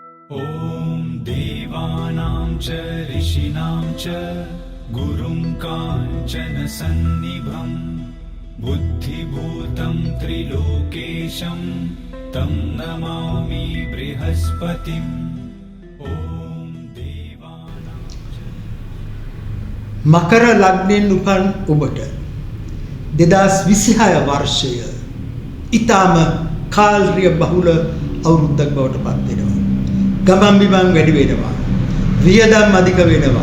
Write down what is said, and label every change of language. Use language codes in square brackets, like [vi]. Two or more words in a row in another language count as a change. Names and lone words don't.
[sa] ॐ देवानां च ऋषीणां च गुरुं काञ्चनसन्निभं बुद्धिभूतं त्रिलोकेशं तं नमामि बृहस्पतिम् ॐ देवानां [si] මකර ලග්නයෙන් උපන් ඔබට 2026 වර්ෂය ඊටම කාල්රිය බහුල අවුරුද්දක් බවට පත් වෙනවා. ගමන් බිමන් වැඩි වෙනවා. වියදම් අධික වෙනවා.